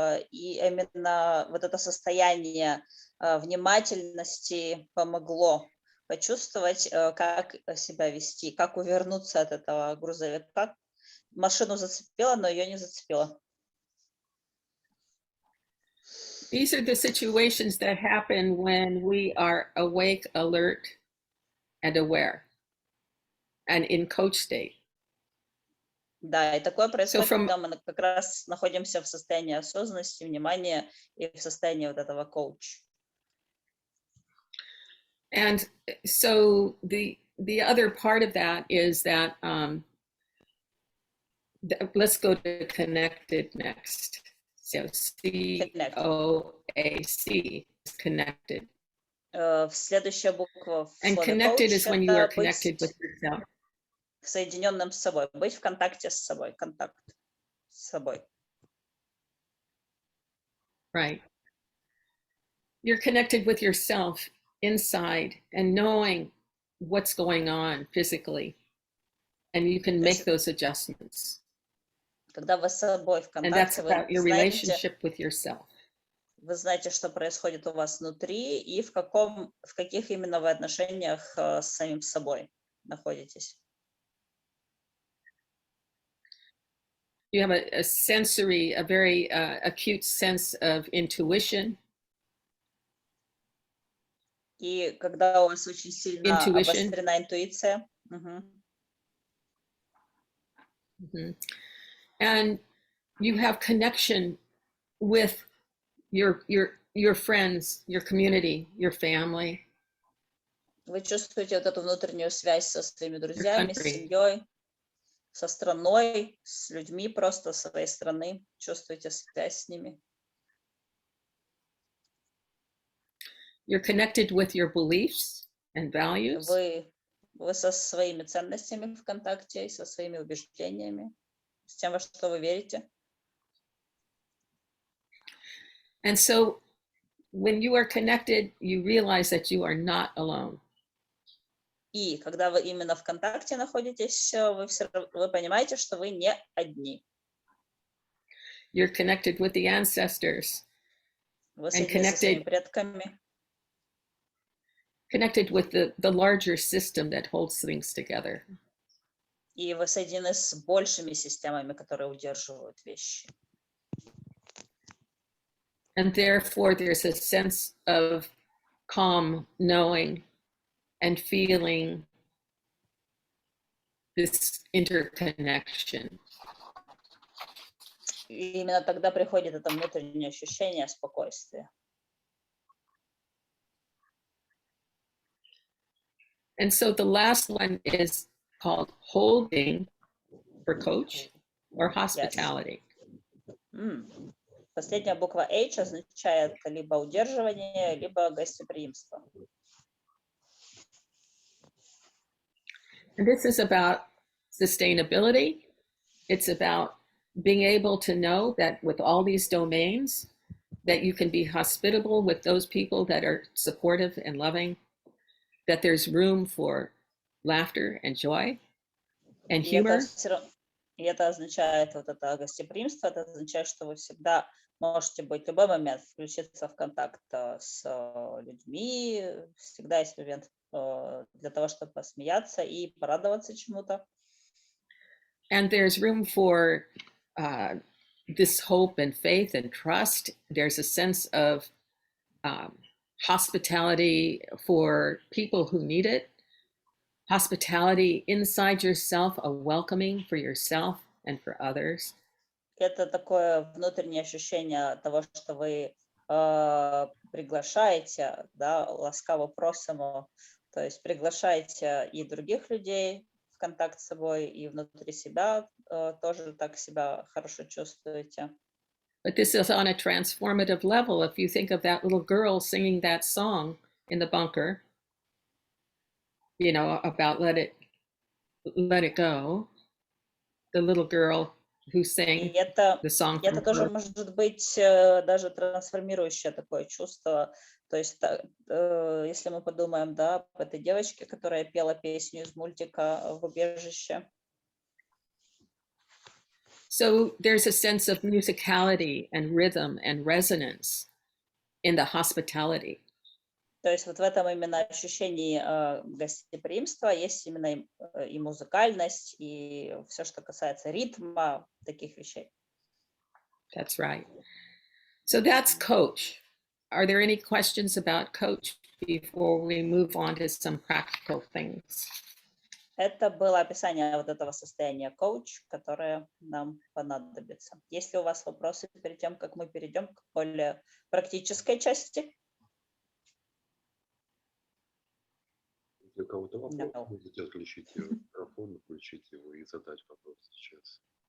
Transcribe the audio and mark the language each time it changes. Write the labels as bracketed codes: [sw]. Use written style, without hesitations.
[ru] И именно вот это состояние внимательности помогло почувствовать, как себя вести, как увернуться от этого грузовика. Машину зацепило, но ее не зацепило. [en] these are the situations that happen when we are awake, alert, and aware, and in coach state. [ru] Да, и такое происходит, когда мы как раз находимся в состоянии осознанности, внимания и в состоянии вот этого коуч. [en] And so the other part of that is that let's go to connected next. So COAC is connected. [ru] Следующая буква в [en] And [ru] слове [en] connected coach is when you are connected with yourself. [ru] Соединенным с собой, быть в контакте с собой, контакт с собой. [en] Right. You're connected with yourself inside and knowing what's going on physically, and you can make those adjustments. [ru] Когда вы с собой в [en] And that's [ru] контакте, [en] about your relationship with yourself. [ru] Вы знаете, что происходит у вас внутри и в каких именно вы отношениях с самим собой находитесь. [en] You have a sensory, a very acute sense of intuition. [ru] И когда у вас очень сильно обострена интуиция. [en] And you have connection with your friends, your community, your family. [ru] Вы чувствуете вот эту внутреннюю связь со своими друзьями, с семьей, со страной, с людьми просто своей страны. Чувствуете связь с ними. [en] You're connected with your beliefs and values. [ru] Вы со своими ценностями в контакте, со своими убеждениями, с тем, во что вы верите. [en] And so when you are connected, you realize that you are not alone. [ru] И когда вы именно в контакте находитесь, вы понимаете, что вы не одни. [en] You're connected with the ancestors. [ru] Вы соединены со своими предками. [en] Connected with the larger system that holds things together. [ru] И вы соединены с большими системами, которые удерживают вещи. [en] And therefore there's a sense of calm knowing and feeling this interconnection. [ru] И именно тогда приходит это внутреннее ощущение спокойствия. [en] And so the last one is called holding for coach or hospitality. [ru] Последняя буква H означает либо удерживание, либо гостеприимство. [en] And this is about sustainability. It's about being able to know that with all these domains, that you can be hospitable with those people that are supportive and loving, that there's room for laughter and joy and humor. [ru] И это означает, вот это гостеприимство, это означает, что вы всегда можете быть в любой момент, включиться в контакт с людьми, всегда есть момент для того, чтобы посмеяться и порадоваться чему-то. [en] And there's room for this hope and faith and trust. There's a sense of hospitality for people who need it. Hospitality inside yourself, a welcoming for yourself and for others. [ru] Это такое внутреннее ощущение того, что вы приглашаете, да, [uk] ласкаво просимо, [ru] то есть приглашаете и других людей в контакт с собой, и внутри себя тоже так себя хорошо чувствуете. [en] But this is on a transformative level. If you think of that little girl singing that song in the bunker, you know, about let it go, the little girl who sang the song. [ru] Это тоже может быть даже трансформирующее такое чувство. То есть, если мы подумаем, да, об этой девочке, которая пела песню из мультика в убежище. [en] So there's a sense of musicality and rhythm and resonance in the hospitality. [ru] То есть вот в этом именно ощущении гостеприимства есть именно и музыкальность, и все, что касается ритма, таких вещей. [en] That's right. So that's coach. Are there any questions about coach before we move on to some practical things? [ru] Это было описание вот этого состояния коуч, которое нам понадобится. Есть ли у вас вопросы перед тем, как мы перейдем к более практической части? Если у кого-то вопрос, можете отключить микрофон, включить его и задать вопрос сейчас.